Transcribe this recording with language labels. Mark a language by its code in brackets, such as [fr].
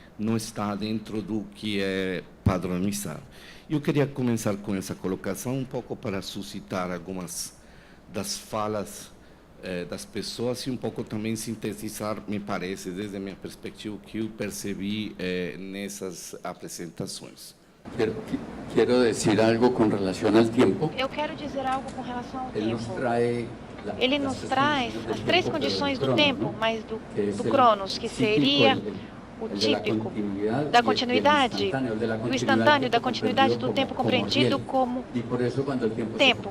[pt] Não está dentro do que é padronizado. Eu queria começar com essa colocação, um pouco para suscitar algumas das falas das pessoas e um pouco também sintetizar, me parece, desde a minha perspectiva, o que eu percebi nessas apresentações. [es] Quiero decir algo con relación al tiempo. [pt] Eu quero dizer algo com relação ao Ele nos tempo. Ele nos traz as 3 condições do tempo, mas do Cronos, que seria o típico da continuidade, o instantâneo da continuidade do tempo compreendido como tempo.